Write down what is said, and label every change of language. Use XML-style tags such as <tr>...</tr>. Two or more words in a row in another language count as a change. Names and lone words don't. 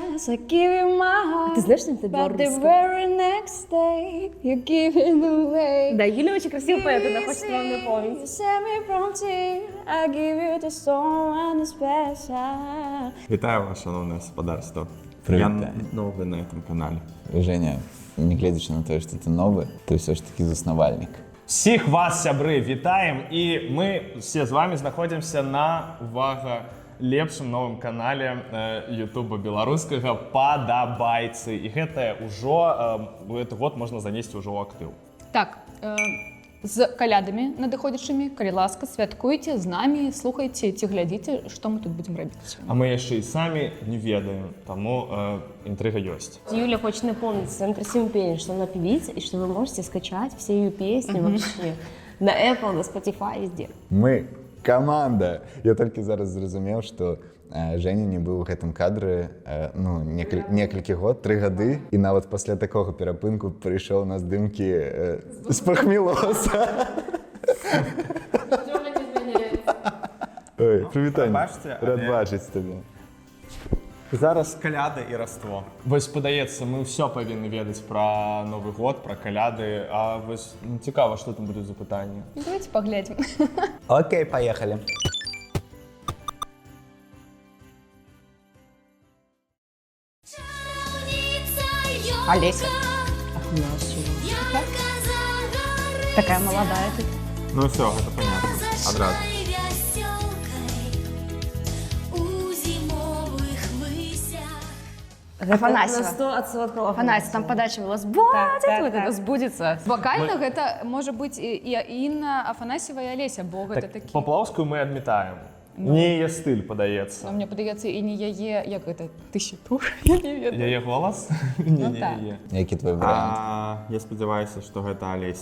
<en>I give you my heart.</en> <ru>Ты знаешь, что это</ru> <en>But the</en> <ru>белорусское?</ru> <en>very next day you give it away.</en> <ru>Да, Юля очень красивый поэт, она хочет вам</ru> <en>You</en> <ru>напомнить.</ru> <en>set me from tears, I give you the storm and the special.</en> <uk>Вітаю вас, шановне господарство. Привіт. Я новий на цьому каналі. Женя, не глядячи на те, що ти новий, ти все ж таки заснувальник. Всіх вас, сябри, вітаємо, і ми всі з вами знаходимося на, увага,</uk> <be>лепшым новым канале Ютуба беларускага «Падабайцы». І гэта ўжо, гэты год можна занесці ўжо ў актыў. Так, з калядамі надыходзячымі, калі ласка, святкуйце з намі, слухайце ці глядзіце, што мы тут будзем рабіць. А мы яшчэ і самі не ведаем, таму інтрыга ёсць.</be> <ru>Юля хочет напомнить своим красивым пением, что она певица, и что вы можете скачать все ее песни вообще на Apple, на Spotify, везде. Мы команда.</ru> <be>Я толькі зараз зразумеў, што Женя не быў у гэтым кадры некалькі год, 3 гады, і нават пасля такога перапынку прыйшоў на здымкі з пахмілоса. Ой, прывітанне. Бачце, Рад але- бачыць табе. Зараз каляди і Раство. Вось, падаецца, мы ўсё павінны ведаць пра Новы год, пра каляды, а вось цікава, што там будуць за пытанні. Давайте паглядзім.</be> <ru>Окей, поехали. Олеся. Такая молодая тут. Ну все, гэта понятно. Адразу. Афанасьева. На 100% Афанасьева, там подача была «Сбудет», вот это «Сбудется».</ru> <be>Вокально гэта можа быць і Інна Афанасьева, і Олеся, бо гэта Так, такі. Паплаўскую мы адмітаем. Не яе стыль, падаецца.</be> <ru>Но мне</ru> <be>падаецца, і не яе, як гэта, тысячу, я не ведаю. Яе голас? Не, Ну так. яе. Які твой варыянт? Я спадзяваюся, што гэта Алеся.</be>